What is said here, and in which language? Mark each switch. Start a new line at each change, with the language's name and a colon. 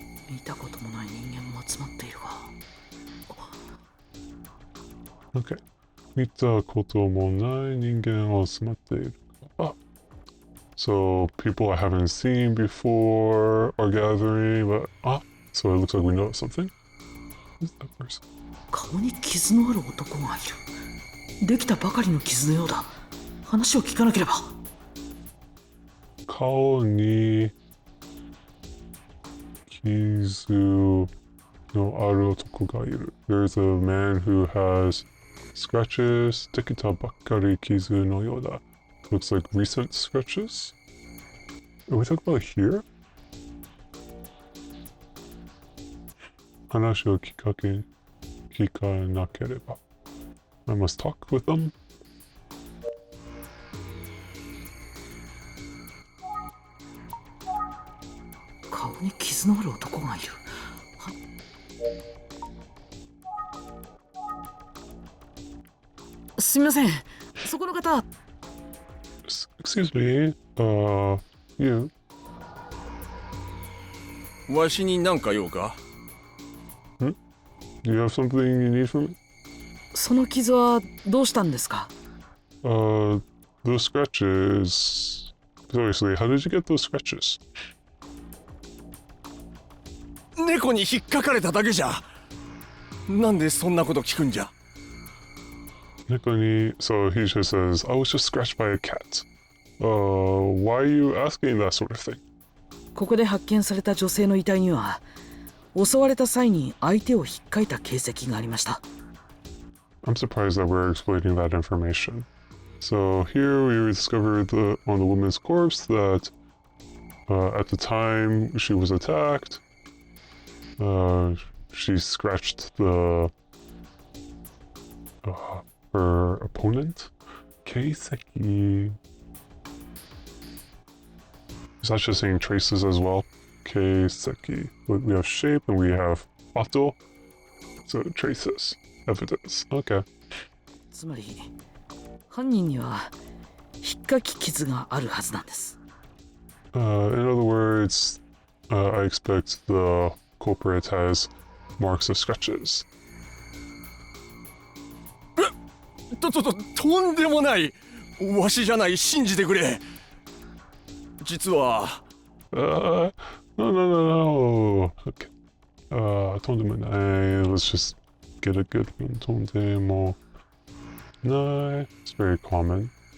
Japanese: 見たこともない人間も集まっているが。
English: Okay.
Japanese: 見たこともない人間を集まっている。 Ah.
English: So people I haven't seen before are gathering, but so it looks like we know something. Who's that person?
Japanese: 顔に傷のある男がいる。できたばかりの傷のようだ。話を聞かなければ。顔に傷のある男がいる。
English: There's a man who has scratches.
Japanese: できたばっかり傷のようだ。
English: Looks like recent scratches. Are we talking about here?
Japanese: 話を聞かなければ。
English: I must talk with them.
Japanese: 顔に傷のある男がいる。すみません。そこの方。
English: Excuse me. You.
Japanese: わしに何か用か？
English: Do you have something you need from me?
Japanese: その傷はどうしたんですか？
English: Those scratches. Seriously, how did you get those scratches?
Japanese: 猫に引っかかれただけじゃ。なんでそんなこと聞くんじゃ。
English: Nikoni, so he just says, I was just scratched by a cat. Why are you asking that sort of thing?
Japanese: ここで発見された女性の遺体には、襲われた際に相手を引っかいた形跡がありました。
English: I'm surprised that we're exploiting that information. So here we discovered on the woman's corpse that at the time she was attacked, she scratched her opponent.
Japanese: Keiseki.
English: Is that just saying traces as well? Keiseki. We have shape and we have auto. So traces. Evidence. Okay.
Japanese: つまり、犯人には引っかき傷があるはずなんです。
English: In other words, I expect the culprit has marks of scratches.
Japanese: とんでもない。わしじゃない、信じてくれ。実は。
English: No. Okay. Tondemonai. Let's just get a good one. Tondemonai. It's very common.